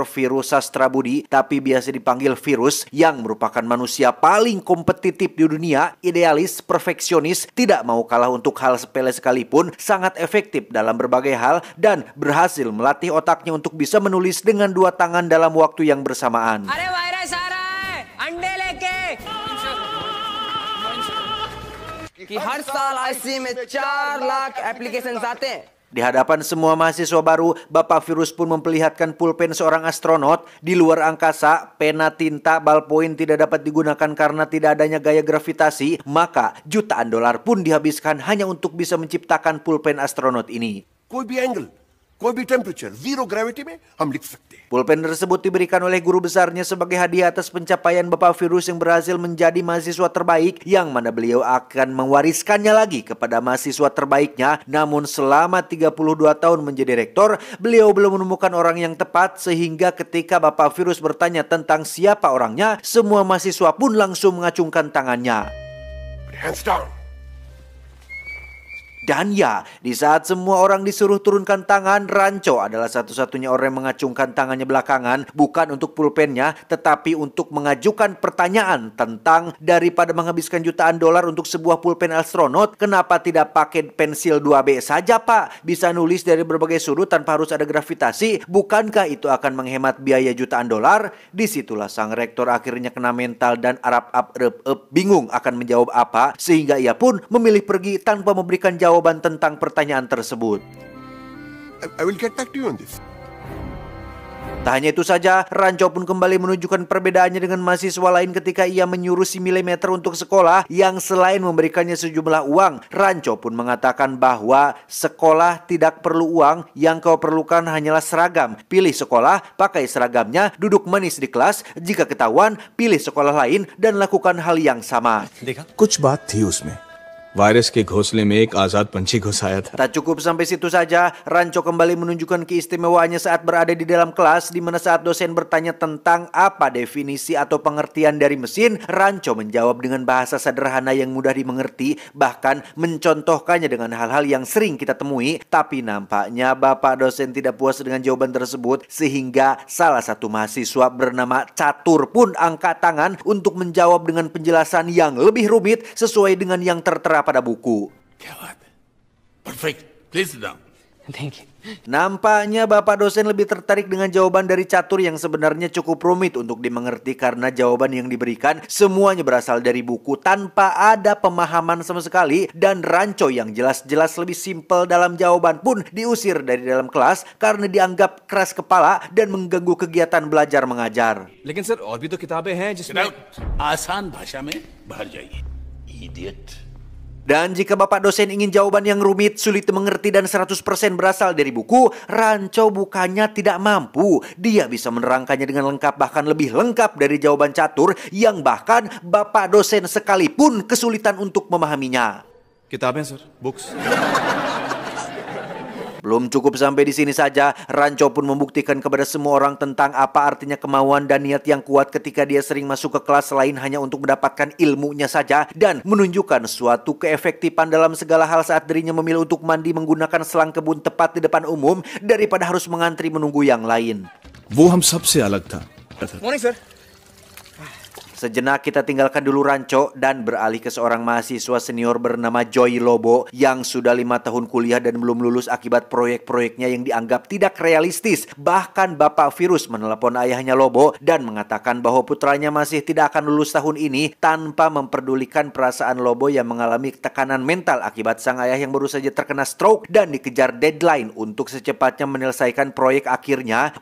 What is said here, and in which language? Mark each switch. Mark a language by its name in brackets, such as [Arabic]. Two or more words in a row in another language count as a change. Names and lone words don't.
[Indonesian] Virus Sastrabudi, tapi biasa dipanggil Virus, yang merupakan manusia paling kompetitif di dunia, idealis, perfeksionis, tidak mau kalah untuk hal sepele sekalipun, sangat efektif dalam berbagai hal, dan berhasil melatih otaknya untuk bisa menulis dengan 2 tangan dalam waktu yang bersamaan. [Hindi] कि हर साल आईसीसी में 4 लाख एप्लीकेशंस आते हैं. [Indonesian] Di hadapan semua mahasiswa baru, Bapak Virus pun memperlihatkan pulpen seorang astronot. Di luar angkasa, pena, tinta, ballpoint tidak dapat digunakan karena tidak adanya gaya gravitasi, maka jutaan dolar pun dihabiskan hanya untuk bisa menciptakan pulpen astronot ini. [Hindi] कोई भी एंगल, कोई भी टेम्परेचर, [English] zero gravity [Hindi] में हम लिख सकते हैं. [Indonesian] Pulpen tersebut diberikan oleh guru besarnya sebagai hadiah atas pencapaian Bapak Virus yang berhasil menjadi mahasiswa terbaik, yang mana beliau akan mewariskannya lagi kepada mahasiswa terbaiknya. Namun selama 32 tahun menjadi rektor, beliau belum menemukan orang yang tepat, sehingga ketika Bapak Virus bertanya tentang siapa orangnya, semua mahasiswa pun langsung mengacungkan tangannya. [English] Hands down. [Indonesian] Dan ya, di saat semua orang disuruh turunkan tangan, Ranco adalah satu-satunya orang yang mengacungkan tangannya belakangan, bukan untuk pulpennya, tetapi untuk mengajukan pertanyaan tentang daripada menghabiskan jutaan dolar untuk sebuah pulpen astronot, kenapa tidak pakai pensil 2B saja, Pak? Bisa nulis dari berbagai sudut tanpa harus ada gravitasi, bukankah itu akan menghemat biaya jutaan dolar? Disitulah sang rektor akhirnya kena mental dan bingung akan menjawab apa, sehingga ia pun memilih pergi tanpa memberikan jawaban tentang pertanyaan tersebut. [English] I will get back to you on this. [Indonesian] Tak hanya itu saja, Ranco pun kembali menunjukkan perbedaannya dengan mahasiswa lain ketika ia menyuruh si Milimeter untuk sekolah, yang selain memberikannya sejumlah uang, Ranco pun mengatakan bahwa sekolah tidak perlu uang, yang kau perlukan hanyalah seragam. Pilih sekolah, pakai seragamnya, duduk manis di kelas, jika ketahuan, pilih sekolah lain dan lakukan hal yang sama. [Hindi] कुछ बात थी उसमें. वायरस के घोंसले में एक आजाद पंछी घुस आया था. [Indonesian] Tak cukup sampai situ saja, Ranco kembali menunjukkan keistimewaannya saat berada di dalam kelas, di mana saat dosen bertanya tentang apa definisi atau pengertian dari mesin, Ranco menjawab dengan bahasa sederhana yang mudah dimengerti, bahkan mencontohkannya dengan hal-hal yang sering kita temui. Tapi nampaknya Bapak dosen tidak puas dengan jawaban tersebut, sehingga salah satu mahasiswa bernama Catur pun angkat tangan untuk menjawab dengan penjelasan yang lebih rumit sesuai dengan yang tertera pada buku. [English] Perfect. Please sit down. Thank you. [Indonesian] Nampaknya Bapak dosen lebih tertarik dengan jawaban dari Catur yang sebenarnya cukup rumit untuk dimengerti, karena jawaban yang diberikan semuanya berasal dari buku tanpa ada pemahaman sama sekali, dan Ranco yang jelas-jelas lebih simpel dalam jawaban pun diusir dari dalam kelas karena dianggap keras kepala dan mengganggu kegiatan belajar mengajar. [Hindi] लेकिन सर और भी तो किताबें हैं जिसमें आसान भाषा में बाहर जाइए. Idiot. [Indonesian] Dan jika Bapak dosen ingin jawaban yang rumit, sulit dimengerti dan 100% berasal dari buku, Ranco bukannya tidak mampu. Dia bisa menerangkannya dengan lengkap, bahkan lebih lengkap dari jawaban Catur, yang bahkan Bapak dosen sekalipun kesulitan untuk memahaminya. [Hindi] किताबें सर, बुक्स। [Indonesian] Belum cukup sampai di sini saja, Rancho pun membuktikan kepada semua orang tentang apa artinya kemauan dan niat yang kuat ketika dia sering masuk ke kelas lain hanya untuk mendapatkan ilmunya saja dan menunjukkan suatu keefektifan dalam segala hal saat dirinya memilih untuk mandi menggunakan selang kebun tepat di depan umum daripada harus mengantri menunggu yang lain. [Hindi] वो हम सबसे अलग था। [English] Morning sir. [Indonesian] Sejenak kita tinggalkan dulu Rancho dan beralih ke seorang mahasiswa senior bernama Joy Lobo yang sudah 5 tahun kuliah dan belum lulus akibat proyek-proyeknya yang dianggap tidak realistis. Bahkan Bapak Virus menelepon ayahnya Lobo dan mengatakan bahwa putranya masih tidak akan lulus tahun ini tanpa memperdulikan perasaan Lobo yang mengalami tekanan mental akibat sang ayah yang baru saja terkena stroke dan dikejar deadline untuk secepatnya menyelesaikan proyek akhirnya.